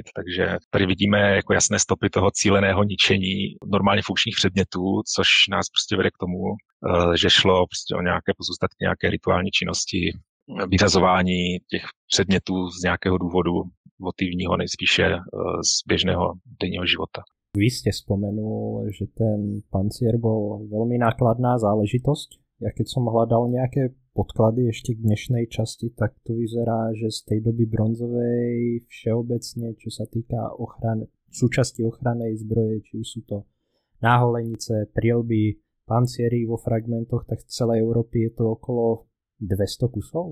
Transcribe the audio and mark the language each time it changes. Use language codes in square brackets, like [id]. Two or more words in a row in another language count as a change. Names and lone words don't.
[cs] Takže tady vidíme jako jasné stopy toho cíleného ničení normálně funkčních předmětů, což nás prostě vede k tomu, že šlo prostě o nějaké pozůstatky, nějaké rituální činnosti vyřazování těch předmětů z nějakého důvodu votivního, nejspíše z běžného denního života. [sk] Vy ste spomenul, že ten pancier bol veľmi nákladná záležitosť. Ja keď som hľadal nejaké podklady ešte k dnešnej časti, tak to vyzerá, že z tej doby bronzovej všeobecne, čo sa týka súčasti ochrannej zbroje, či už sú to náholenice, prielby, panciery vo fragmentoch, tak v celej Európe je to okolo 200 kusov.